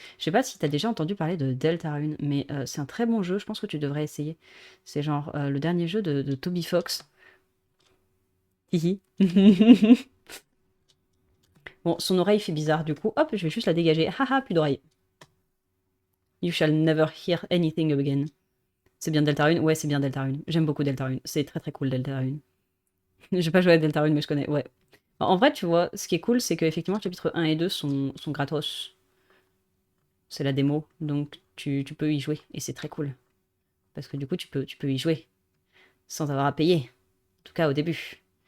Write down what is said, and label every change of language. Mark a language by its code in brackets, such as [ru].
[fr] Je sais pas si tu as déjà entendu parler de Deltarune, mais c'est un très bon jeu, je pense que tu devrais essayer. C'est genre le dernier jeu de Toby Fox. Hihi. Bon, son oreille fait bizarre du coup. Hop, je vais juste la dégager. Haha, plus d'oreille. [en] You shall never hear anything again. [fr] C'est bien Deltarune? Ouais, c'est bien Deltarune. J'aime beaucoup Deltarune. C'est très très cool Deltarune. J'ai pas joué à Deltarune, mais je connais, ouais. En vrai, tu vois, ce qui est cool, c'est qu'effectivement, chapitre 1 et 2 sont gratos. C'est la démo, donc tu peux y jouer. Et c'est très cool. Parce que du coup, tu peux y jouer sans avoir à payer. En tout cas, au début.